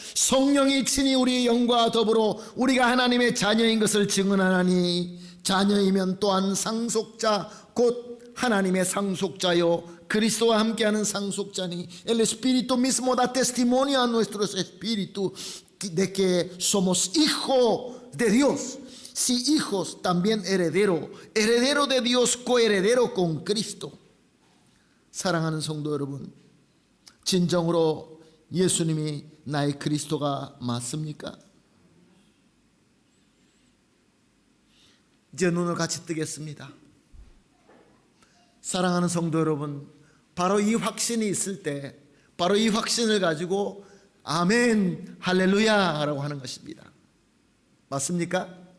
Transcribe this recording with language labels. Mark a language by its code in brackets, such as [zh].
[ko] 성령이 친히 우리의 영과 더불어 우리가 하나님의 자녀인 것을 증언하나니 자녀이면 또한 상속자 곧 하나님의 상속자요 그리스도와 함께하는 상속자니 [es] el Espíritu mismo da testimonio a nuestro espíritu de que somos hijos de Dios. Si hijos también heredero de Dios, coheredero con Cristo. [ko] 사랑하는 성도 여러분, 진정으로 예수님이 나의 그리스도가 맞습니까? 이제 눈을 같이 뜨겠습니다. 사랑하는 성도 여러분, 바로 이 확신이 있을 때, 바로 이 확신을 가지고 아멘 할렐루야 라고 하는 것입니다. 맞습니까?